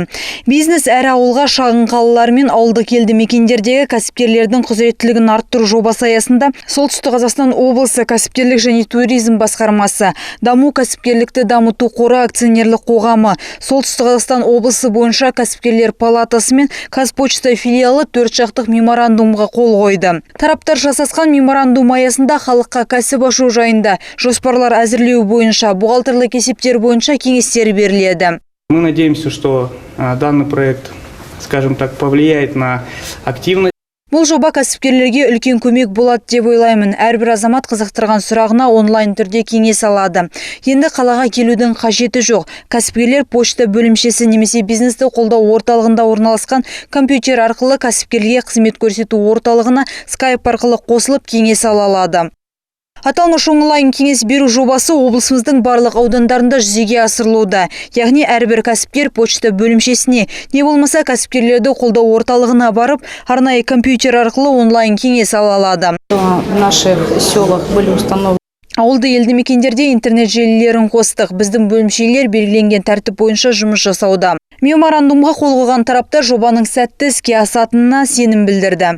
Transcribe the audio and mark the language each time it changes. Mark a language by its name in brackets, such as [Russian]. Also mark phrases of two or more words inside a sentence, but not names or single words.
[Kazakh] Бизнес әр ауылға, шағын қалалар мен ауылдық елді мекендердегі кәсіпкерлердің құзыреттілігін арттыру жобасы аясында Солтүстік Қазақстан облысы кәсіпкерлік және туризм басқармасы, даму кәсіпкерлікті дамыту қоры акционерлік қоғамы, Солтүстік Қазақстан облысы бойынша кәсіпкерлер палатасы мен Қазпочта филиалы төртжақты меморандумға қол қойды. Тараптар жасасқан меморандум аясында халыққа кәсіп ашу жайында жоспарлар әзірлеу бойынша, бухгалтерлік есептер бойынша кеңестер беріледі. [Russian] Мы надеемся, что данный проект, скажем так, повлияет на активность. [Kazakh] Бұл жоба кәсіпкерлерге үлкен көмек болады деп ойлаймын. Әрбір азамат қызықтырған сұрағына онлайн түрде кеңес алады. Енді қалаға келудің қажеті жоқ. Кәсіпкерлер почта бөлімшесі немесе бизнесті қолдау орталығында орналасқан компьютер арқылы кәсіпкерге қызмет көрсету орталығына скайп арқылы қосылып кеңес ала алады. Аталмыш онлайн кеңес беру жобасы облысымыздың барлық аудандарында жүзеге асырылуда. Яғни әрбір кәсіпкер почта бөлімшесіне, не болмаса кәсіпкерлерді қолдау орталығына барып, арнайы компьютер арқылы онлайн кеңес ала алады. [Russian] В наших селах были установлены. [Kazakh] Ауылды елді мекендерде интернет желілерін қостық. Біздің бөлімшелер белгіленген тәртіп бойынша жұмыс жасауда. Меморандумға қол қойған тараптар жобаның сәтті іске асатынына сенім білдірді.